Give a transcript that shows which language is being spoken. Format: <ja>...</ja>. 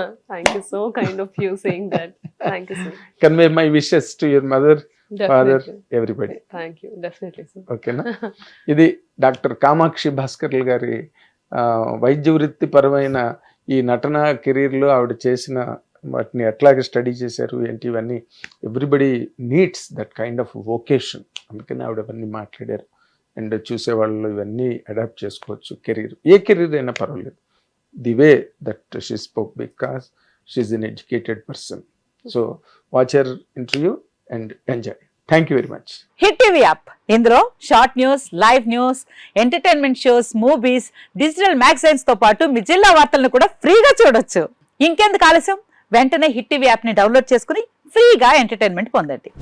<en>Thank you, so kind of you saying that. Thank you sir. Convey my wishes to your mother, father, everybody. Thank you, definitely sir. Okay na.</en> <te>ఇది doctor Kamakshi భాస్కర్లు గారి వైద్య వృత్తి పరమైన ఈ నటన కెరీర్లో ఆవిడ చేసిన వాటిని ఎట్లాగే స్టడీ చేశారు ఏంటి, ఇవన్నీ</te> <en>Everybody needs that kind of vocation.</en> <te>అందుకని ఆవిడ అవన్నీ మాట్లాడారు. అండ్ చూసేవాళ్ళు ఇవన్నీ అడాప్ట్ చేసుకోవచ్చు. కెరీర్ ఏ కెరీర్ అయినా పర్వాలేదు.</te> <en>The way that she spoke, because she is an educated person. So watch her interview and enjoy. Thank you very much.</en> <te>Hit TV app, ఇందులో short news, live news, entertainment shows, movies, digital magazines తో పాటు మీ జిల్లా వార్తలను కూడా ఫ్రీగా చూడొచ్చు. ఇంకెందుకు ఆలస్యం, వెంటనే హిట్ టీవీ యాప్ ని డౌన్లోడ్ చేసుకుని ఫ్రీగా ఎంటర్టైన్మెంట్ పొందండి.</te>